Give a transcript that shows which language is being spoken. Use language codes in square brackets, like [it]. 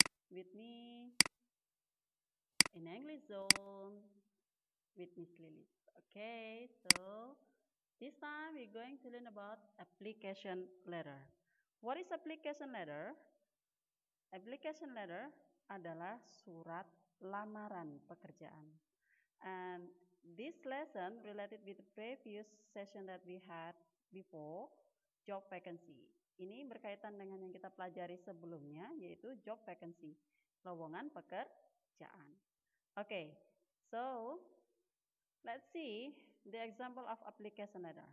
[en] With me in English Zone with Miss Lily. Okay, so this time we're going to learn about application letter. What is application letter? [id] Application letter adalah surat lamaran pekerjaan. [en] And this lesson related with the previous session that we had before, job vacancy. [id] Ini berkaitan dengan yang kita pelajari sebelumnya, yaitu job vacancy, lowongan pekerjaan. [en] Okay, so let's see the example of application letter.